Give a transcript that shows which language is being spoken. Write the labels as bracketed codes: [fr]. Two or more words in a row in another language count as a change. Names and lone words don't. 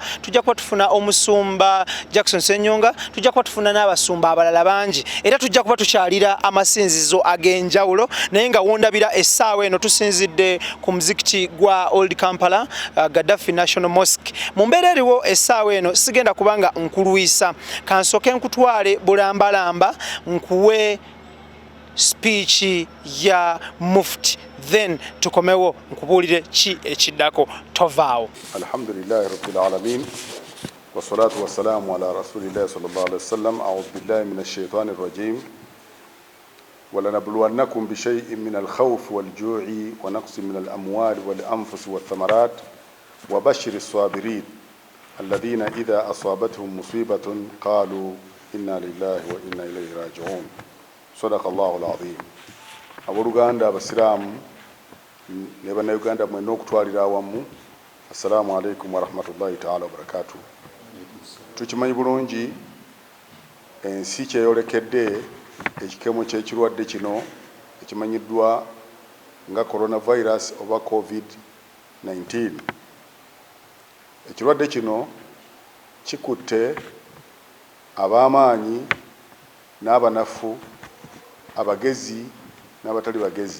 [lg] tujja kuba tufuna omusumba Jackson Ssenyiga tujja kuba tufuna n'abasumba abalala bangi era tujja kuba tukyalira amasinzizo ag'enjawulo naye nga wondabira essaawa eno tusinzidde ku muzikiti gwa Old Kampala Gaddafi National Mosque mu mbeera eriwo essaawa eno sigenda kubanga nkulwisa kansooke nkutwale bulambalamba nkuwe speech ya mufti then tukomewo nkubuulire ki ekiddako tovaawo. [ar] الحمد لله رب العالمين والصلاة والسلام على رسول الله صلى الله عليه وسلم أعوذ بالله من الشيطان الرجيم ولنبلونكم بشيء من الخوف والجوع ونقص من الأموال والأنفس والثمرات وبشر الصابرين الذين إذا أصابتهم مصيبة قالوا إنا لله وإنا إليه راجعون صدق الله العظيم. [lg] Abooluganda abasiraamu ne bannayuganda mwenna okutwalira awamu [ar] السلام عليكم ورحمة الله تعالى وبركاته. [lg] Tukimanyi bulungi ensi kyeyolekedde ekikemo ky'ekirwadde kino ekimanyiddwa nga coronavirus oba COVID-19. Ekirwadde kino kikutte ab'amaanyi n'abanafu abagezi n'abatali bagezi.